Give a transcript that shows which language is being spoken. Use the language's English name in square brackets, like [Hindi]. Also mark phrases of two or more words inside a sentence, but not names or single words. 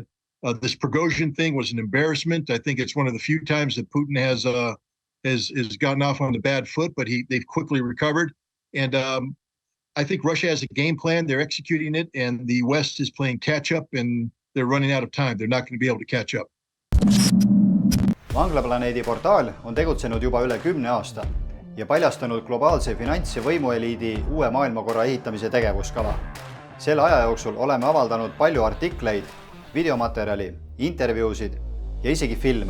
[English] This Prigožin thing was an embarrassment. I think it's one of the few times that Putin has gotten off on the bad foot, but they've quickly recovered. And I think Russia has a game plan. They're executing it, and the West is playing catch up, and they're running out of time. They're not going to be able to catch up. [Estonian] Vanglaplaneedi portaal on tegutsenud juba üle 10 aasta ja paljastanud globaalse finants- ja võimueliidi uue maailmakorra ehitamise tegevuskava. Selle aja jooksul oleme avaldanud palju artikleid, videomaterjali, intervjuusid ja isegi filme.